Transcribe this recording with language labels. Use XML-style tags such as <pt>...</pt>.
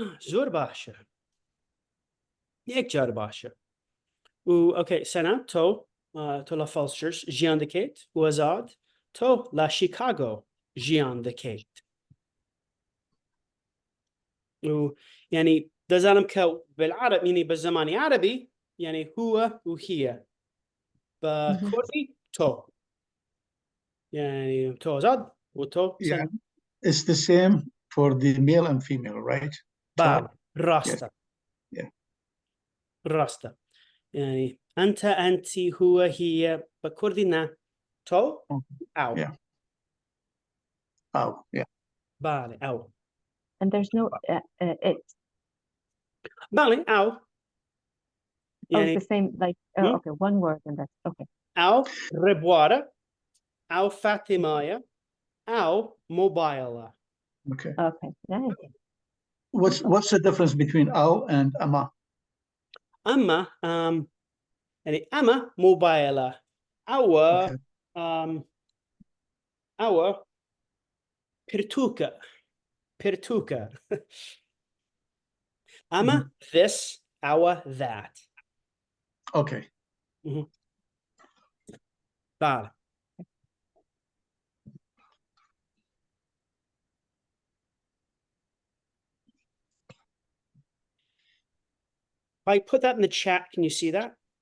<ckb>زۆر باشە یەک جار باشە و ئۆکەی سەنە تۆ لە فالس چرچ ژیان دەکەیت وەزاد تۆ لە شیکاگۆ ژیان دەکەیت و یعنی دەزانم کە بالعرب یعنی بە زمانی عربی یعنی</ckb> <ar>هو و هیە</ar> <ckb>بە کوردی تۆ یعنی تۆ ئازاد و تۆ</ckb> <en>Yeah, it's the same for the male and female, right?</en> <ckb>بله ڕاستە</ckb> <en>Yeah.</en> <ckb>ڕاستە یعنی</ckb> <ar>ئەنتە ئەنتی هو هیە</ar> <ckb>بە کوردی نا تۆ ئەو</ckb> <en>Yeah. Oh, yeah.</en> <ckb>بله ئەو</ckb> <en>and there's no it</en> <ckb>بله ئەو oh یعنی</ckb> <en>it's the same like okay one word and that's okay</en> <ckb>ئەو ڕێبوارە ئەو فاتیمایە ئەو مۆبایلە</ckb> <en>Okay. okay nice What's the difference between aw and ama?</en> <ckb>ئەمە یعنی ئەمە مۆبایلە ئەوە</ckb> <en>Okay.</en> <ckb>ئەوە پرتووکە ئەمە</ckb> <en>this</en> <ckb>ئەوە</ckb> <en>that Okay. بله If I put that in the chat, can you see that?</en>